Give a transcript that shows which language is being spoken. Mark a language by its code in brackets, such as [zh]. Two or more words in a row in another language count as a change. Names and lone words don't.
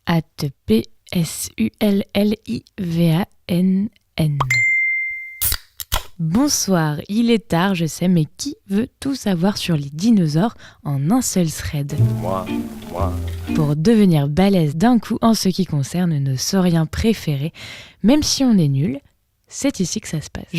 [fr] P-S-U-L-L-I-V-A-N-N. Bonsoir, il est tard, je sais, mais qui veut tout savoir sur les dinosaures en un seul thread ? Moi. Pour devenir balèze d'un coup en ce qui concerne nos sauriens préférés, même si on est nul, c'est ici que ça se passe.